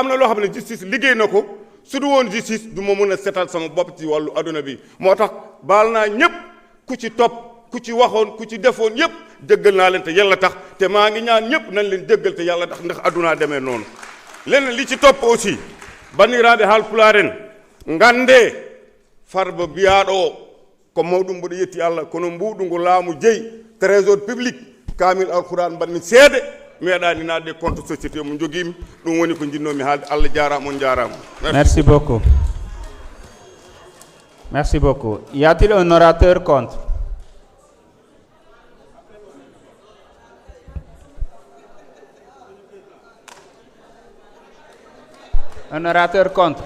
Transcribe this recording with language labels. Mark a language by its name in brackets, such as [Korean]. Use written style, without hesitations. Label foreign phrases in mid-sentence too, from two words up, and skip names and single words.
[Wolof] am na loo xam ne justice liggéey na ko su du woon justice du ma mën a setal sama bopp ci wàllu adduna bi moo tax baal naa ñëpp ku ci topp ku ci waxoon ku ci defoon yëpp jéggal naa leen te yàlla tax te maa ngi ñaan ñëpp nañ leen jéggal te yàlla tax ndax addunaa demee noonu leneen li ci topp aussi [Fula] bandiraaɓe haalpulaar en ngannde Farba biyaɗo ko mawɗum mboɗo yetti Allah kono mbuɗu ngu laamu jeeyi [French] trésor public [Fula] kamil alquran mbanmi seede meeɗani naatde [French] compte société [Fula] mo joguimi ɗum woni ko jinnomi haalde Allah jarama on jarama. [French] Merci beaucoup. Merci beaucoup. Y a-t-il un orateur contre? Un orateur contre?